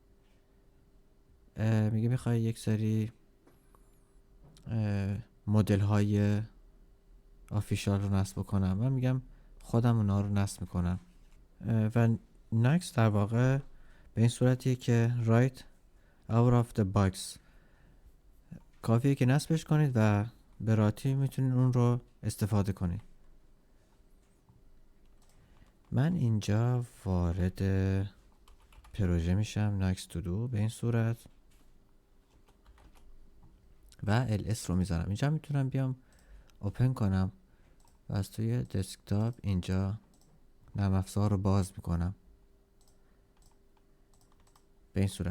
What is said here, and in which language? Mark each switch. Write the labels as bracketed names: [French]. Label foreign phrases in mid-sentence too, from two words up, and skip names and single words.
[Persian] میگه میخوای یک سری مدل های آفیشال رو نصب بکنم. من میگم خودم اونا رو نصب میکنم و next در واقع به این صورتیه که [English] right out of the box [Persian] کافیه که نصبش کنید و به راحتی میتونید اون رو استفاده کنید. من اینجا وارد پروژه میشم next to do به این صورت و ls رو میذارم. اینجا میتونم بیام اوپن کنم و از توی دسکتاپ اینجا نرم افزار رو باز میکنم به این صورت.